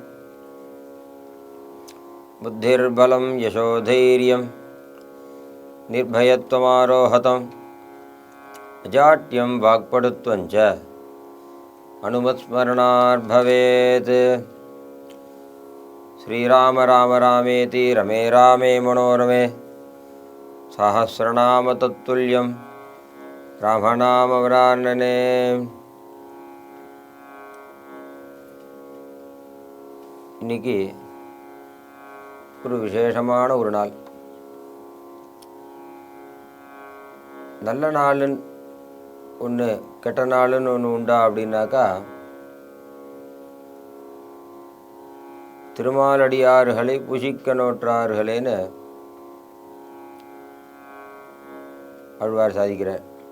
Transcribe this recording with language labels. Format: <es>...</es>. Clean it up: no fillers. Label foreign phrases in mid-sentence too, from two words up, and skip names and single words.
<sa>बुद्धिर्बलं यशोधैर्यं निर्भयत्वमारोहतम् अजाट्यं वाक्पटुत्वं च अनुमत्स्मरणार्भवेत्। श्रीराम राम रामेति रमे रामे मनोरमे सहस्रनाम तत्तुल्यं रामनामवरानने।</sa> <ta>இன்னைக்கு ஒரு விசேஷமான ஒரு நாள். நல்ல நாளுன்னு ஒன்று கெட்ட நாளுன்னு ஒன்று உண்டா அப்படின்னாக்கா, திருமாலடியார்களை புசிக்க நோற்றார்களேன்னு ஆழ்வார் சாதிக்கிறார்.</ta>